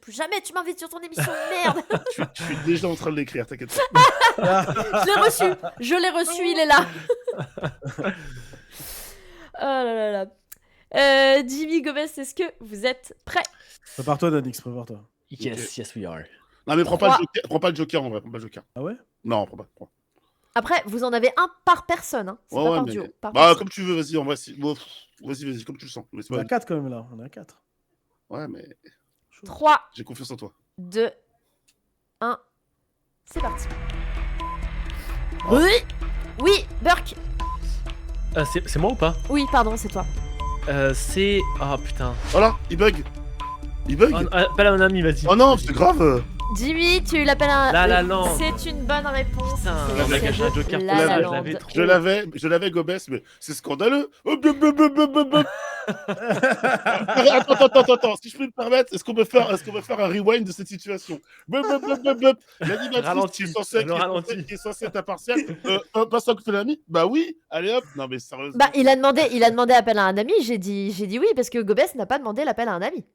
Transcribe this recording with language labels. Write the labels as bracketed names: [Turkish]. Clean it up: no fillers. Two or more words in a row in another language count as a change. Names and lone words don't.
[French] Plus jamais tu m'invites sur ton émission, merde. Je suis déjà en train de l'écrire, t'inquiète pas. Je l'ai reçu. Je l'ai reçu, il est là. Oh là là là. Jimmy Gomez, est-ce que vous êtes prêts? Prépare-toi, Danix, prépare-toi. [English] Yes, we are. [French] Non, mais Trois. prends pas le joker en vrai, prends pas le joker. Ah ouais? Non, prends pas. Après, vous en avez un par personne. Hein. C'est Ouais, pas ouais, par mais- duo. Par Bah, personne. comme tu veux, vas-y, en vrai, bon, vas-y, comme tu le sens. Mais c'est On est pas- à 4 quand même là, on est à 4. Ouais, mais 3, j'ai confiance en toi. 2, 1. C'est parti. Oh. Oui. Oui, Burke. C'est moi ou pas? Oui, pardon, c'est toi. C'est... Oh putain. Voilà, il bug. Il bug. Oh, appelle à un ami, vas-y. Oh non, Vas-y. c'est grave. Jimmy, tu l'appelles un. La La Land. C'est une bonne réponse. Putain, C'est on a caché un de joker La pour La ça, je Land. l'avais trop. Je l'avais Gobès, mais c'est scandaleux. Oh, blub, blub, blub, blub, blub, blub. Attends, si je peux me permettre, est-ce qu'on peut faire un rewind de cette situation? Blub, blub, blub, blub, blub. L'animatrice Ralenti, qui est censée être impartiale, pas ça que fait l'ami? Bah oui, allez hop. Non mais sérieusement. Bah, il a demandé appel à un ami. J'ai dit oui parce que Gobès n'a pas demandé l'appel à un ami.